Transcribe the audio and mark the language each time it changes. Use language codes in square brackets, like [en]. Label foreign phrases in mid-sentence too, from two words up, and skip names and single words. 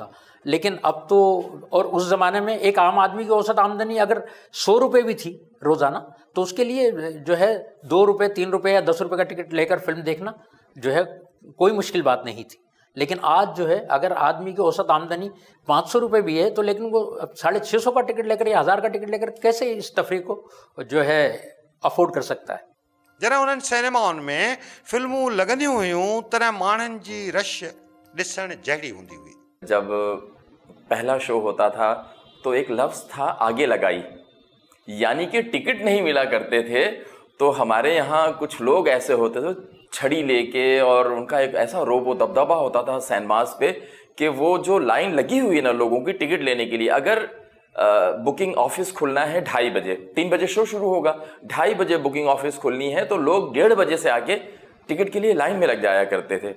[ur] لیکن اب تو, اور اس زمانے میں ایک عام آدمی کی اوسط آمدنی اگر 100 روپے بھی تھی روزانہ, تو اس کے لیے جو ہے 2 روپے, 3 روپے یا 10 روپے کا ٹکٹ لے کر فلم دیکھنا جو ہے کوئی مشکل بات نہیں تھی. لیکن آج جو ہے اگر آدمی کی اوسط آمدنی 500 روپے بھی ہے, تو لیکن وہ 650 کا ٹکٹ لے کر یا 1000 کا ٹکٹ لے کر کیسے اس تفریح کو جو ہے افورڈ کر سکتا ہے. [sd] जॾहिं उन्हनि सिनेमाउनि में फिल्मूं लॻंदियूं हुयूं तॾहिं माण्हुनि जी रश ॾिसण जहिड़ी हूंदी हुई. [ur] جب پہلا شو ہوتا تھا تو ایک لفظ تھا آگے لگائی، یعنی کہ ٹکٹ نہیں ملا کرتے تھے. تو ہمارے یہاں کچھ لوگ ایسے ہوتے تھے چھڑی لے کے، اور ان کا ایک ایسا رعب دبدبہ ہوتا تھا سینیماز پہ کہ وہ جو لائن لگی ہوئی ہے نا لوگوں کی ٹکٹ لینے کے لیے، اگر [en] booking office [ur] کھلنا ہے 2:30 بجے، 3 بجے شو شروع ہوگا، 2:30 بجے [en] booking office [ur] کھلنی ہے، تو لوگ 1:30 بجے سے آ کے ٹکٹ کے لیے لائن میں لگ جایا کرتے تھے.